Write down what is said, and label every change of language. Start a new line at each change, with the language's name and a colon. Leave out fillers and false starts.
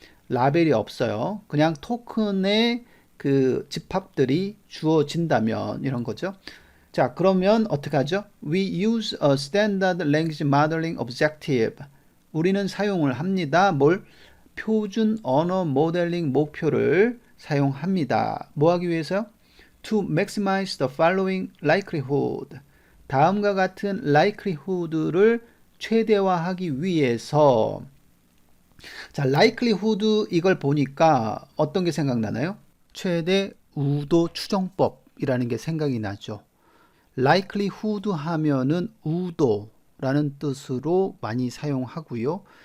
Korean: 라벨이 없어요. 그냥 토큰의 그 집합들이 주어진다면 이런 거죠. 자, 그러면 어떻게 하죠?
English: We use a standard language modeling objective.
Korean: 우리는 사용을 합니다. 뭘? 표준 언어 모델링 목표를 사용합니다. 뭐 하기 위해서요?
English: To maximize the following likelihood.
Korean: 다음과 같은 likelihood를 최대화하기 위해서 자, likelihood 이걸 보니까 어떤 게 생각나나요? 최대 우도 추정법이라는 게 생각이 나죠. likelihood 하면은 우도라는 뜻으로 많이 사용하고요.